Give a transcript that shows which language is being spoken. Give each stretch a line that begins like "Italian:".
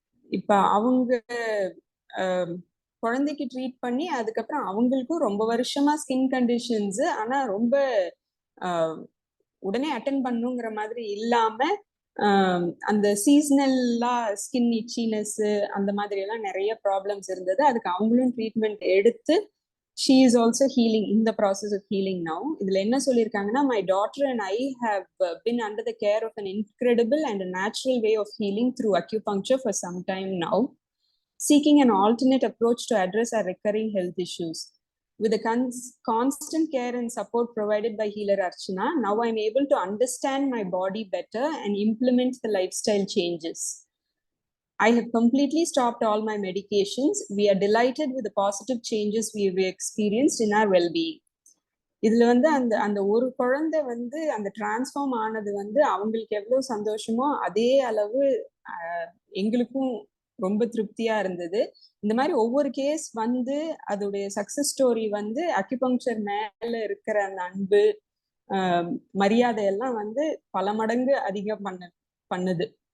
Tamil: இப்ப அவங்க குழந்தைக்கு ட்ரீட் பண்ணி அதுக்கப்புறம் அவங்களுக்கும் ரொம்ப வருஷமா ஸ்கின் கண்டிஷன்ஸ், ஆனா ரொம்ப உடனே அட்டென்ட் பண்ணுங்கிற மாதிரி இல்லாம அந்த சீசனல்லா ஸ்கின் இச்சினஸ் அந்த மாதிரி எல்லாம் நிறைய ப்ராப்ளம்ஸ் இருந்தது. அதுக்கு அவங்களும் ட்ரீட்மெண்ட் எடுத்து she is also healing, in the process of healing now. இதுல என்ன சொல்லியிருக்காங்கன்னா,
English: my daughter and I have been under the care of an incredible and a natural way of healing through acupuncture for some time now, seeking an alternate approach to address our recurring health issues. With the constant care and support provided by healer Archana, now I'm able to understand my body better and implement the lifestyle changes. I have completely stopped all my medications. We are delighted with the positive changes we have experienced in our well-being.
Tamil: இதுல வந்து அந்த ஒரு குழந்தை வந்து அந்த transform ஆனது வந்து அவங்களுக்கு எவ்வளவு சந்தோஷமோ அதே அளவு எங்களுக்கும் ரொம்ப திருப்தியா இருந்தது. இந்த மாதிரி ஒவ்வொரு கேஸ் வந்து அதோடைய சக்சஸ் ஸ்டோரி வந்து அக்யூபங்க்சர் மேல இருக்கிற அந்த அன்பு, மரியாதை எல்லாம் வந்து பல மடங்கு அதிகம் பண்ணுது.